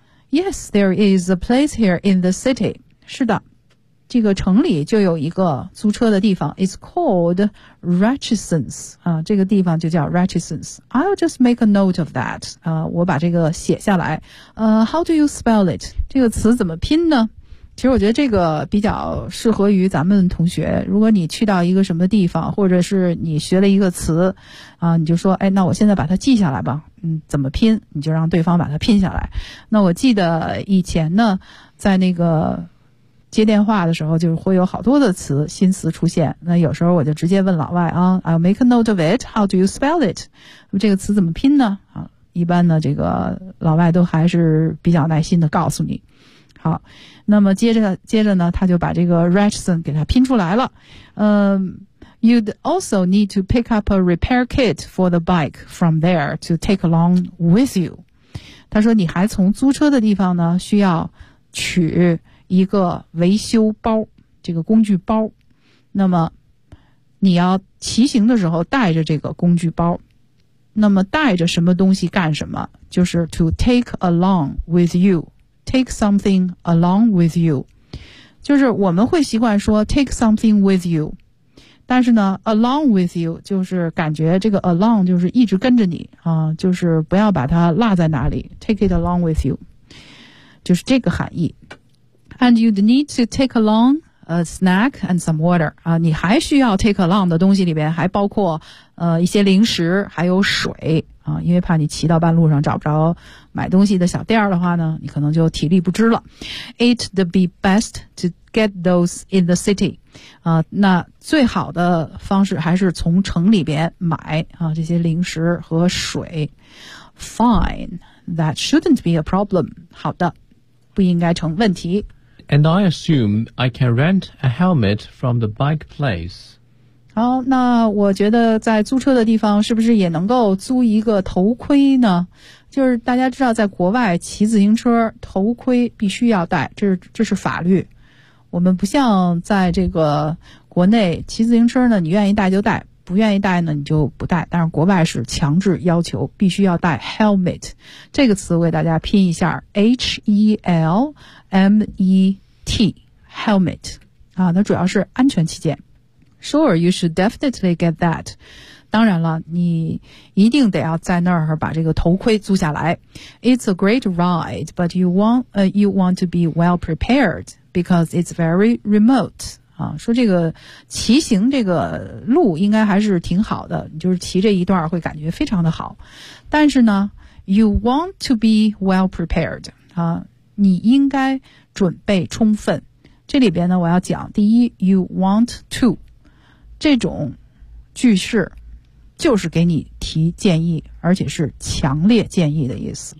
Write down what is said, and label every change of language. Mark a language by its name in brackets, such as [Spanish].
[English] Yes, there is a place here in the city。 [Chinese] 是的，这个城里就有一个租车的地方。 [English] It's called Richardson's、 [Chinese] 这个地方就叫 Richardson's。 [English] I'll just make a note of that、 [Chinese] 我把这个写下来、 [English] How do you spell it? [Chinese] 这个词怎么拼呢？其实我觉得这个比较适合于咱们同学，如果你去到一个什么地方或者是你学了一个词、你就说哎，那我现在把它记下来吧、怎么拼，你就让对方把它拼下来。那我记得以前呢在那个接电话的时候就会有好多的词，新词出现，那有时候我就直接问老外啊， [English] I'll make a note of it, how do you spell it? [Chinese] 这个词怎么拼呢？一般呢这个老外都还是比较耐心的告诉你。好，那么接着呢他就把这个 Richardson 给他拼出来了。 [English] You'd also need to pick up a repair kit for the bike from there to take along with you. [Chinese] 他说你还从租车的地方呢需要取一个维修包，这个工具包，那么你要骑行的时候带着这个工具包。那么带着什么东西干什么，就是 [English] to take along with you， take something along with you， [Chinese] 就是我们会习惯说 [English] take something with you， [Chinese] 但是呢 [English] along with you [Chinese] 就是感觉这个 along 就是一直跟着你啊，就是不要把它落在哪里， [English] take it along with you [Chinese] 就是这个含义。 [English] And you'd need to take alongA snack and some water. [Chinese] 啊，你还需要 [English] take along [Chinese] 的东西里边还包括一些零食还有水啊，因为怕你骑到半路上找不着买东西的小店的话呢，你可能就体力不支了。 [English] It'd be best to get those in the city. [Chinese] 啊，那最好的方式还是从城里边买啊这些零食和水。 [English] Fine. That shouldn't be a problem. [Chinese] 好的，不应该成问题。 [English] And I assume I can rent a helmet from the bike place. [Chinese] 好，那我觉得在租车的地方是不是也能够租一个头盔呢？就是大家知道在国外骑自行车头盔必须要戴，这是法律。我们不像在这个国内骑自行车呢，你愿意戴就戴，不愿意戴呢你就不戴，但是国外是强制要求必须要戴 helmet。这个词为大家拼一下 H-E-L-M-E-T helmet 啊，那主要是安全起见。 [English] Sure, you should definitely get that. [Chinese] 当然了，你一定得要在那儿把这个头盔租下来。 [English] It's a great ride, but you want to be well prepared because it's very remote. [Chinese] 啊，说这个骑行这个路应该还是挺好的，就是骑这一段会感觉非常的好。但是呢 ， [English] you want to be well prepared [Chinese] 啊，你应该准备充分。这里边呢，我要讲第一 ， [English] you want to [Chinese] 这种句式就是给你提建议，而且是强烈建议的意思。